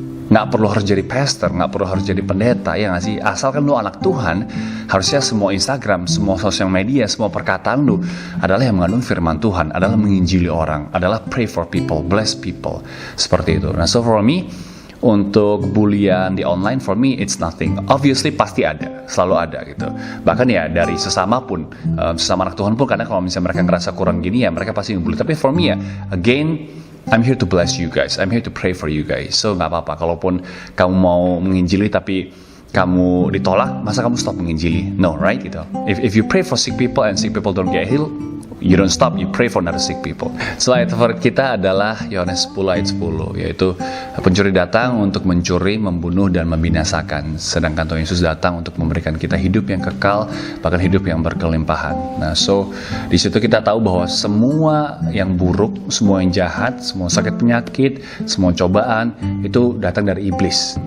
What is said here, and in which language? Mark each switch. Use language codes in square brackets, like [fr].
[id] Nggak perlu harus jadi pastor, nggak perlu harus jadi pendeta, ya nggak sih? Asalkan lu anak Tuhan, harusnya semua Instagram, semua sosial media, semua perkataan lu adalah yang mengandung firman Tuhan, adalah menginjili orang, adalah [en] pray for people, bless people, [id] seperti itu. Nah, so for me, untuk bulian di online, [en] for me it's nothing. [id] Obviously pasti ada, selalu ada gitu. Bahkan ya dari sesama pun, sesama anak Tuhan pun, karena kalau misalnya mereka ngerasa kurang gini ya mereka pasti ngebully. [en] Tapi for me ya, again, I'm here to bless you guys, I'm here to pray for you guys. [id] So nggak apa-apa, kalaupun kamu mau menginjili tapi kamu ditolak, masa kamu stop menginjili? No, right gitu. [en] If you pray for sick people and sick people don't get healed, you don't stop, you pray for another sick people. [id] Slide favorit kita adalah Yohanes 10 ayat 10, yaitu pencuri datang untuk mencuri, membunuh, dan membinasakan. Sedangkan Tuhan Yesus datang untuk memberikan kita hidup yang kekal, bahkan hidup yang berkelimpahan. Nah, so di situ kita tahu bahwa semua yang buruk, semua yang jahat, semua sakit penyakit, semua cobaan itu datang dari iblis.